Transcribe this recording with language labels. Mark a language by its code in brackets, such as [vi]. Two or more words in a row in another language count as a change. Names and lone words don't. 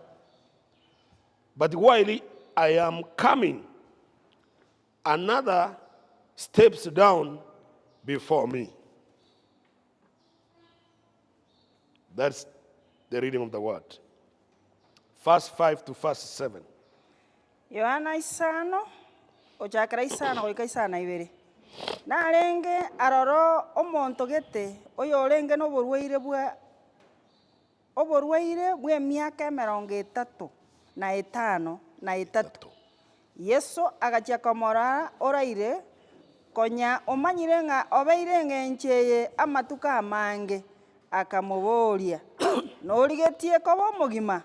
[en] But while I am coming, another steps down before me." That's the reading of the word. Verse 5 to verse 7. [guz] Yohana isano, ochakera isano goika isano ibere. Narenge aroro omonto gete oyo orenge noborwaire bwa emiaka 35 Yesu agachia komora oraire konya omanyire ng'a obeire ng'encheye amatuka amange akamuboria norigetie koba omogima.